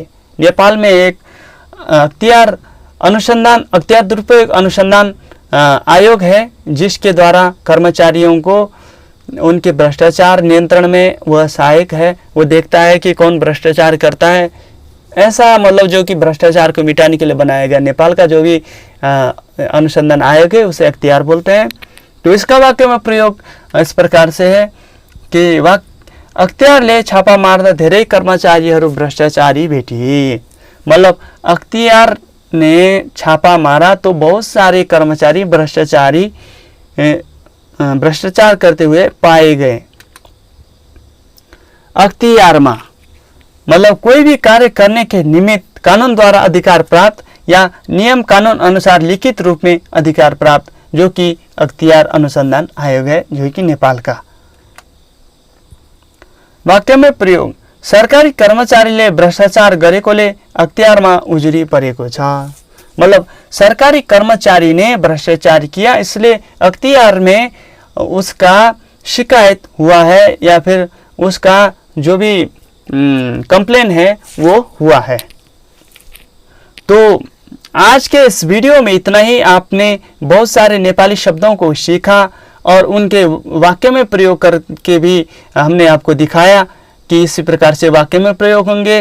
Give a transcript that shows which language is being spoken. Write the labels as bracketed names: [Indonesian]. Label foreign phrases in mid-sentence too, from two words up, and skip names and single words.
[Hindi] नेपाल में एक अख्तियार दुरुपयोग अनुसंधान आयोग है, जिसके द्वारा कर्मचारियों को उनके भ्रष्टाचार नियंत्रण में वह सहायक है। वो देखता है कि कौन भ्रष्टाचार करता है। ऐसा मतलब जो कि भ्रष्टाचार को मिटाने के लिए बनाया गया नेपाल का जो भी अनुसंधान आयोग है उसे अख्तियार बोलते हैं। तो इसका वाक्य में प्रयोग इस प्रकार से है कि [Nepali] अख्तियारले छापा मार्दा धेरै कर्मचारीहरू भ्रष्टाचारी भेटिए। [Hindi] मतलब अख्तियार ने छापा मारा तो बहुत सारे कर्मचारी भ्रष्टाचार करते हुए पाए गए। अख्तियारमा मतलब कोई भी कार्य करने के निमित्त कानून द्वारा अधिकार प्राप्त या नियम कानून अनुसार लिखित रूप में अधिकार प्राप्त, जो कि अख्तियार अनुसंधान आयोग है, जो कि नेपाल का। वाक्य में प्रयोग, [Nepali] सरकारी कर्मचारीले भ्रष्टाचार गरेकोले अख्तियारमा उजुरी परेको छ। [Hindi] मतलब सरकारी कर्मचारी ने भ्रष्टाचार किया, इसलिए अख्तियार में उसका शिकायत हुआ है या फिर उसका जो भी कंप्लेन है वो हुआ है। तो आज के इस वीडियो में इतना ही। आपने बहुत सारे नेपाली शब्दों को सीखा और उनके वाक्य में प्रयोग करके भी हमने आपको दिखाया कि इसी प्रकार से वाक्य में प्रयोग होंगे।